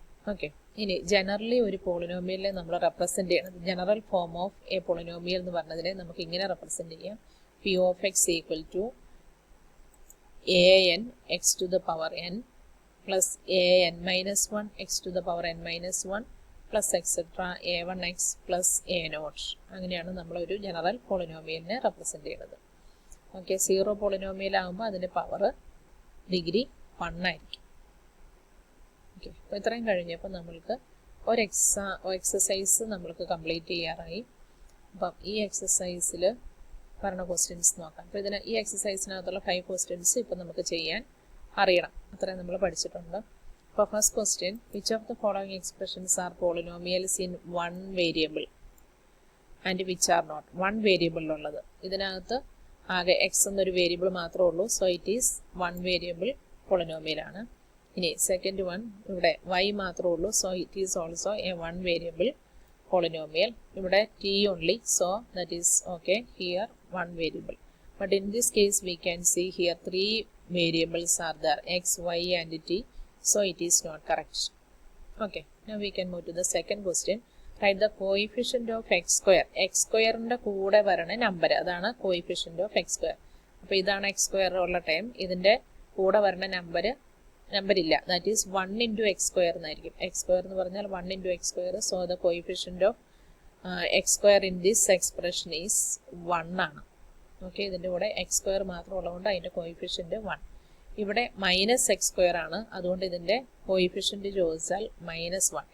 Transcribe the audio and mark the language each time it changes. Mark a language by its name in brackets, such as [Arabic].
[Malayalam] Okay, ഇനി generally ഒരു പോളിനോമിയലിനെ നമ്മൾ റെപ്രസെൻറ്റ് ചെയ്യണത്, [English] general form of a polynomial [Malayalam] എന്ന് പറഞ്ഞതിനെ നമുക്ക് ഇങ്ങനെ റെപ്രസെൻറ്റ് ചെയ്യാം. [English] P of X equal to an x to the power n plus an minus 1 x to the power n minus 1 plus etcetera a1x plus a0. [Malayalam] അങ്ങനെയാണ് നമ്മളൊരു general പോളിനോമിയലിനെ represent ചെയ്യുന്നത്. Okay, 0 polynomial ആകുമ്പോൾ അതിൻ്റെ പവർ ഡിഗ്രി 1 ആയിരിക്കും. Okay, അപ്പോൾ ഇത്രയും കഴിഞ്ഞപ്പോൾ നമ്മൾക്ക് ഒരു എക്സസൈസ് നമ്മൾക്ക് കംപ്ലീറ്റ് ചെയ്യാറായി. അപ്പം ഈ എക്സസൈസിൽ പറഞ്ഞ ക്വസ്റ്റ്യൻസ് നോക്കാം. അപ്പോൾ ഈ എക്സസൈസിനകത്തുള്ള 5 ക്വസ്റ്റ്യൻസ് ഇപ്പം നമുക്ക് ചെയ്യാൻ അറിയണം. അത്രയും നമ്മൾ പഠിച്ചിട്ടുണ്ട്. അപ്പോൾ first question, [English] Which of the following expressions are polynomials in 1 variable and which are not? [Malayalam] 1 വേരിയബിളിലുള്ളത്, ഇതിനകത്ത് ആകെ എക്സ് എന്നൊരു വേരിയബിൾ മാത്രമേ ഉള്ളൂ. [English] so it is [Malayalam] 1 വേരിയബിൾ പോളിനോമിയലാണ്. ഇനി സെക്കൻഡ് വൺ, ഇവിടെ y മാത്രമേ ഉള്ളൂ. [English] So it is also a 1 variable polynomial. [Malayalam] ഇവിടെ [English] t only, so that is okay. Here 1 variable, but in this case we can see here 3 variables are there, x, y and t, so it is not correct. Okay, now we can move to the second question. Write the coefficient of x square. [Malayalam] x square ന്റെ കൂടെ വരണ number, അതാണ് [English] coefficient of x square. [Malayalam] അപ്പോൾ ഇതാണ് x square ഉള്ള time, ഇതിൻ്റെ കൂടെ വരണ നമ്പറില്ല, [English] that is 1 into x square [Malayalam] എന്നായിരിക്കും. [English] x square [Malayalam] എന്ന് പറഞ്ഞാൽ [English] 1 into x square. So the coefficient of x square in this expression is 1 [Malayalam] ആണ്. ഓക്കെ, ഇതിൻ്റെ കൂടെ എക്സ് സ്ക്വയർ മാത്രം ഉള്ളതുകൊണ്ട് അതിൻ്റെ കോയിഫിഷ്യൻ്റ് 1. ഇവിടെ മൈനസ് എക്സ് സ്ക്വയർ ആണ്, അതുകൊണ്ട് ഇതിൻ്റെ കോയിഫിഷ്യൻ്റ് ചോദിച്ചാൽ -1.